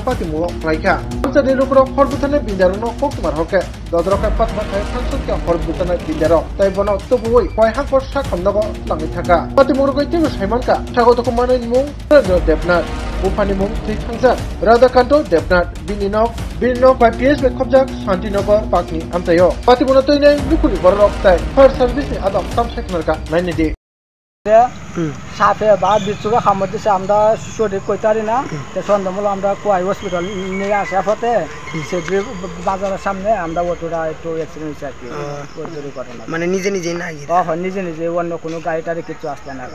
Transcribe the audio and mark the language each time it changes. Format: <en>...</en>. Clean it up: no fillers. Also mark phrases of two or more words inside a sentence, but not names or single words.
<trp>pati muro raika amsa de rokro khorbutane bindarono koktumar hoke dodroka patma thai thangsukya khorbutane bindaro tai bono tobui phai hakor sa khamnago langi thaka pati muro goi tigo saimanka sagoto kumane mung debnat upani mung thi thangja radhakanto debnat bininok by PS bekhobjak shantinagar pakni amtayo pati muro toine lukuri borok tai</trp> <en>fire service</en> <trp>ni adam tam seknarka nainidi</trp> <bn>সাথে বা বিচুকা খামত দিছে আমরা সঠিক কইতারি না তে সন্ধ্যা আমরা কোয়াই হসপিটাল নিয়ে আসা পথে সেগুলি বাজারের সামনে আমরা অটোটা একটু অ্যাক্সিডেন্ট হয়েছে আর কি ওই ঘটনা মানে নিজে নিজেই না নিজে নিজে অন্য কোনো গাড়ি টাড়ি কিছু আসবে না</bn>